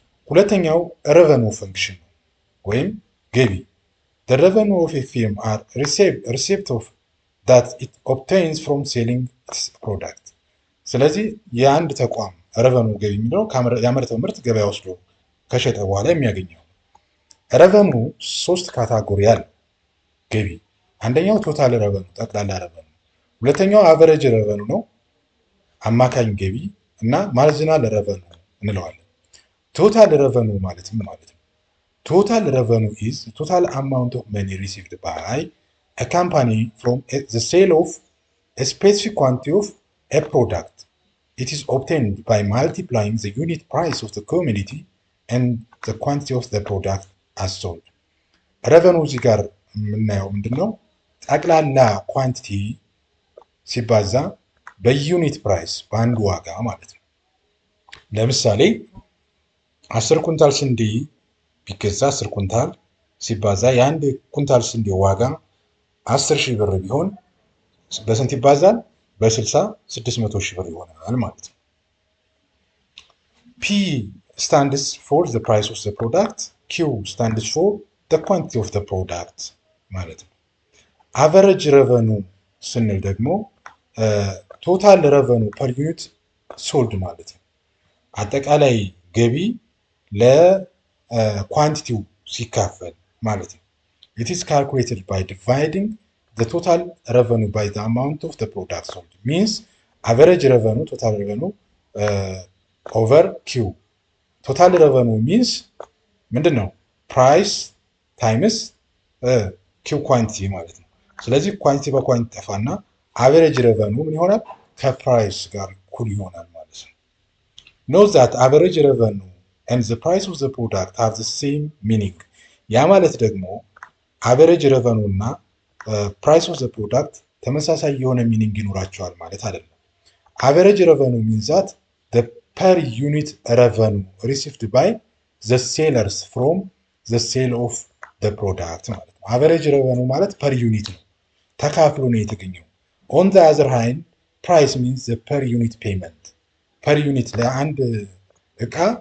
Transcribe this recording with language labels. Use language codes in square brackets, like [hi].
[am] ሁለተኛው ረቨኑ ፈንክሽን ነው ወይም ገቢ። [en] the revenue of a firm are receipt of that it obtains from selling its product። [am] ስለዚህ የአንድ ተቋም ረቨኑ ገቢ የሚለው ያመረተው ምርት ገበያ ወስዶ ከሸጠ በኋላ የሚያገኘው ረቨኑ ሶስት ካታጎሪ አለ ገቢ። አንደኛው ቶታል ረቨኑ ጠቅላላ ረቨኑ፣ ሁለተኛው አቨሬጅ ረቨኑ ነው፣ አማካኝ ገቢ እና ማርጂናል ረቨኑ እንለዋለን። ቶታል ረቨኑ ማለት ምን ማለት ነው? [en] ቶታል ረቨኑ ኢዝ ቶታል አማውንት ኦፍ መኒ ሪሲቭድ ባይ a company from the sale of a specific quantity of a product. It is obtained by multiplying the unit price of the commodity and the quantity of the product as sold. [am] ረቨኑ እዚህ ጋር የምናየው ምንድን ነው? ጠቅላላ ኳንቲቲ ሲባዛ በዩኒት ፕራይስ በአንድ ዋጋ ማለት ነው። ለምሳሌ 10 ኩንታል ስንዴ ቢገዛ 10 ኩንታል ሲባዛ የአንድ ኩንታል ስንዴ ዋጋ 10,000 ብር ቢሆን በስንት ይባዛል? በ60 600,000 ብር ይሆናል ማለት ነው። [en] P stands for the price of the product, Q stands for the quantity of the product ማለት ነው። [am] አቨሬጅ ረቨኑ ስንል ደግሞ [en] ቶታል ረቨኑ ፐር ዩኒት ሶልድ ማለት ነው። [am] አጠቃላይ ገቢ ለኳንቲቲው ሲካፈል ማለት ነው። [en] It is calculated by dividing the total revenue by the amount of the product sold. Means average revenue, total revenue over Q. Total revenue means [am] ምንድን ነው? ፕራይስ ታይምስ ኪው ኳንቲቲ ማለት ነው። ስለዚህ ኳንቲቲ በኳንቲቲ ጠፋና አቨሬጅ ረቨኑ ምን ይሆናል? ከፕራይስ ጋር እኩል ይሆናል ማለት ነው። [en] Note that average revenue and the price of the product have the same meaning. ያ ማለት ደግሞ አቨሬጅ ረቨኑ እና ፕራይስ ኦፍ ዘ ፕሮዳክት [am] ተመሳሳይ የሆነ ሚኒንግ ይኖራቸዋል ማለት አይደለም። አቨሬጅ ረቨኑ ሚንዛት ፐር ዩኒት ረቨኑ ሪሲቭድ ባይ ዘ ሴለርስ ፍሮም ዘ ሴል ኦፍ ዘ ፕሮዳክት ማለት ነው። አቨሬጅ ረቨኑ ማለት ፐር ዩኒት ነው፣ ተካፍሎ ነው የተገኘው። [en] ኦን ዘ አዘር ሃንድ ፕራይስ ሚንስ ዘ ፐር ዩኒት ፔመንት፣ ፐር ዩኒት [am] ለአንድ እቃ